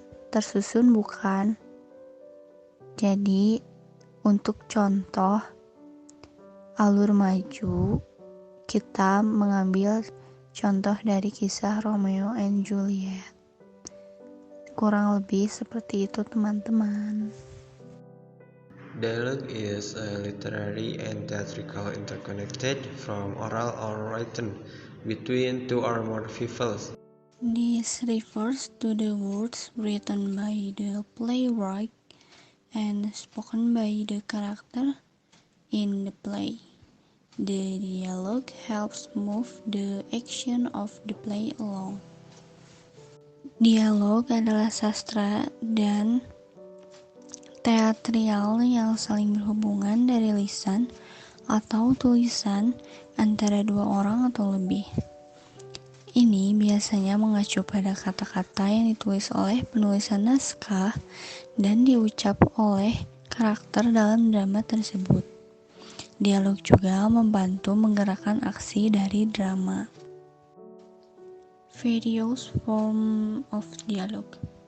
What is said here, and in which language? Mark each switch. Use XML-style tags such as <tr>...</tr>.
<id>Tersusun bukan? Jadi untuk contoh alur maju, kita mengambil contoh dari kisah Romeo and Juliet. Kurang lebih seperti itu teman-teman.</id> <en>Dialogue is a literary and theatrical interconnected from oral or written between two or more people. This refers to the words written by the playwright and spoken by the character in the play. The dialogue helps move the action of the play along.</en> <id>Dialog adalah sastra dan teatrial yang saling berhubungan dari lisan atau tulisan antara dua orang atau lebih. Ini biasanya mengacu pada kata-kata yang ditulis oleh penulisan naskah dan diucap oleh karakter dalam drama tersebut. Dialog juga membantu menggerakkan aksi dari drama.</id> <en>Various form of dialogue.</en>